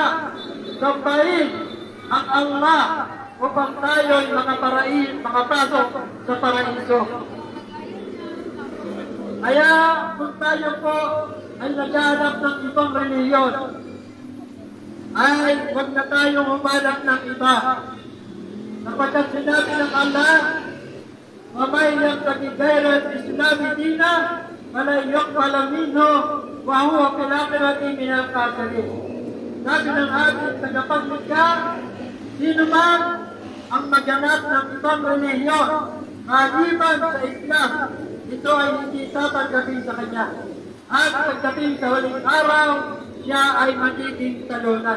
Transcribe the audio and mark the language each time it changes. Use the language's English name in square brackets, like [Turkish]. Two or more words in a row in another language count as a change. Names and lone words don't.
[Filipino] Sambahin ang Allah upang tayo'y makapasok sa paraiso. Kaya kung tayo po ay naghahanap ng ibang reliyon, ay huwag na tayong humanap ng iba. Kapagkat sinabi ng [Arabic] Allah, وَمَنْ يَبْتَغِ غَيْرَ الْإِسْلَامِ دِينًا فَلَنْ يُقْبَلَ مِنْهُ وَهُوَ فِي الْآخِرَةِ مِنَ الْخَاسِرِينَ. [Filipino] Sabi ng ating tagapaglikha, sino man ang maganap ng ibang relihiyon, maliban sa Islam, ito ay hindi tatanggapin sa kanya. At pagdating sa huling araw, siya ay magiging talunan.